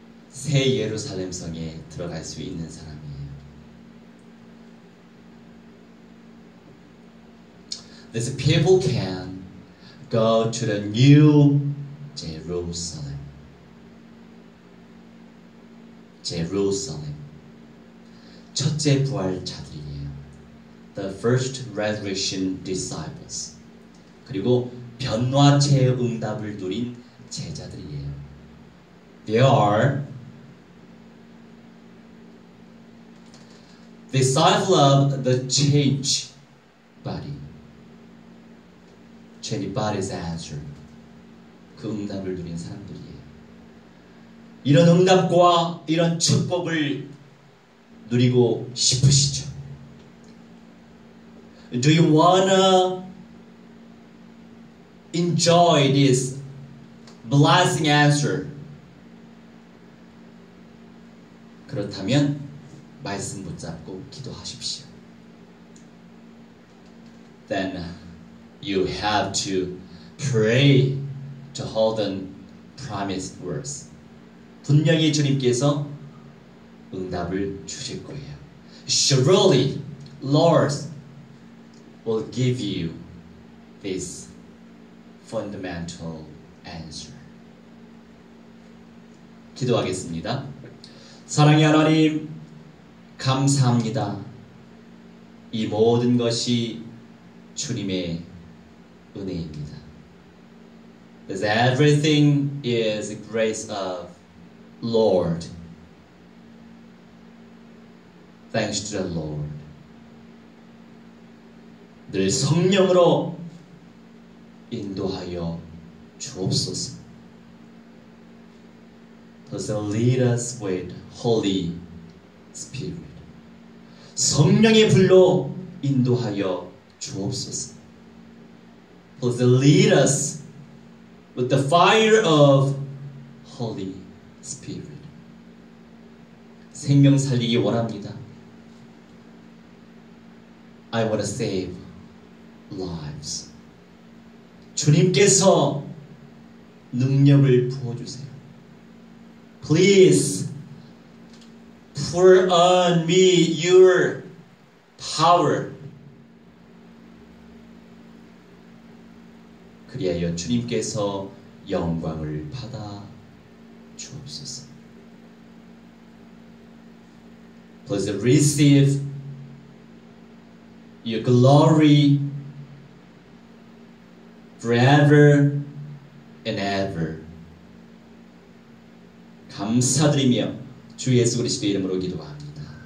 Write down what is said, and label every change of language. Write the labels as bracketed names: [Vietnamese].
[Korean] 새 예루살렘 성에 들어갈 수 있는 사람이에요. [English] These people can go to the new Jerusalem. [Korean] Jerusalem. 첫째 부활자들이에요. [English] The first resurrection disciples. [Korean] 그리고 변화체의 응답을 누린 제자들이에요. [English] They are disciples of the changed body. Changed body's answer. [Korean] 그 응답을 누린 사람들이에요. 이런 응답과 이런 축복을 누리고 싶으시죠? [English] Do you wanna enjoy this blessing answer? [Korean] 그렇다면 말씀 붙잡고 기도하십시오. [English] Then you have to pray to hold the promised words. [Korean] 분명히 주님께서 응답을 주실 거예요. [English] Surely, Lord will give you this fundamental answer. [Korean] 기도하겠습니다. 사랑의 하나님, 감사합니다. 이 모든 것이 주님의 은혜입니다. [English] Because everything is the grace of Lord. Thanks to the Lord. [Korean] 늘 성령으로 인도하여 주옵소서. [English] Thus lead us with Holy Spirit. [Korean] 성령의 불로 인도하여 주옵소서. [English] Thus lead us with the fire of Holy Spirit. [Korean] 생명 살리기 원합니다. [English] I want to save lives. [Korean] 주님께서 능력을 부어주세요. [English] Please pour on me your power. [Korean] 그리하여 주님께서 영광을 받아 주옵소서. [English] Please receive your glory forever and ever. [Korean] 감사드리며 주 예수 그리스도의 이름으로 기도합니다.